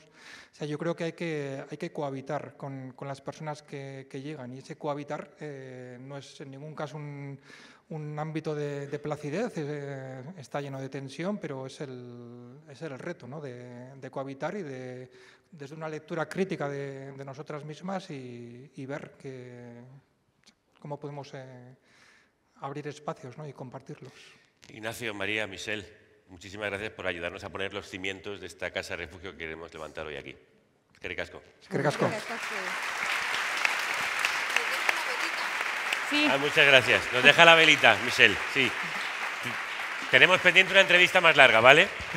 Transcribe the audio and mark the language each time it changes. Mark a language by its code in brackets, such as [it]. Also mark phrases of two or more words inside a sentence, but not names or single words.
[es] O sea, yo creo que hay que cohabitar con las personas que llegan, y ese cohabitar no es en ningún caso un ámbito de placidez, está lleno de tensión, pero es el reto, ¿no?, de cohabitar y desde una lectura crítica de nosotras mismas y ver cómo podemos abrir espacios, ¿no?, y compartirlos. Ignacio, María, Michelle, muchísimas gracias por ayudarnos a poner los cimientos de esta casa de refugio que queremos levantar hoy aquí. [eu] Eskerrik asko. Eskerrik asko. [es] Sí. Muchas gracias. Nos deja la velita, Michelle. Sí. Tenemos pendiente una entrevista más larga, ¿vale?